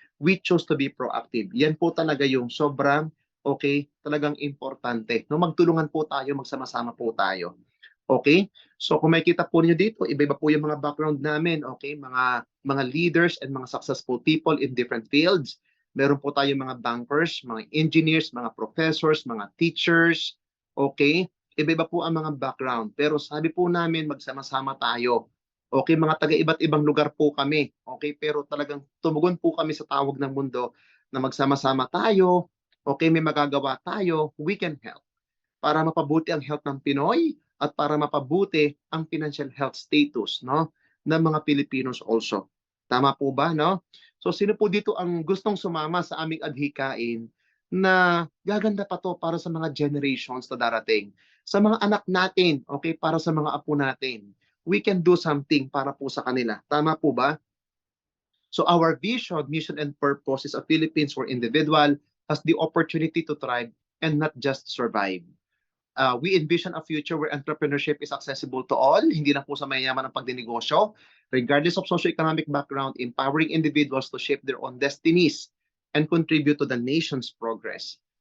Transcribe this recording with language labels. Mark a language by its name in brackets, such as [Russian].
[English] We choose to be proactive. [Filipino] Yan po talaga yung sobrang, okay, talagang importante. No, magtulungan po tayo, magsama-sama po tayo. Okay? So kung makikita po niyo dito, iba-iba po yung mga background namin, okay? [English] Mga leaders and mga successful people in different fields. [Filipino] Meron po tayong mga bankers, mga engineers, mga professors, mga teachers, okay? Iba-iba po ang mga background. Pero sabi po namin, magsama-sama tayo. Okay, mga taga iba't ibang lugar po kami. Okay, pero talagang tumugon po kami sa tawag ng mundo na magsama-sama tayo. Okay, may magagawa tayo, [English] we can help [Filipino] para mapabuti ang health ng Pinoy at para mapabuti ang [English] financial health status, [Filipino] no, ng mga Pilipinos also. Tama po ba, no? So sino po dito ang gustong sumama sa aming adhikain na gaganda pa 'to para sa mga generations na darating. Sa mga anak natin, okay, para sa mga apo natin. [English] We can do something [Filipino] para po sa kanila. Tama po ba? [English] So our vision, mission, and purpose is a Philippines where individual has the opportunity to thrive and not just survive. We envision a future where entrepreneurship is accessible to all, [Filipino] hindi lang po sa mayayaman ang pagdinegosyo, [English] regardless of socioeconomic background, empowering individuals to shape their own destinies and contribute to the nation's progress.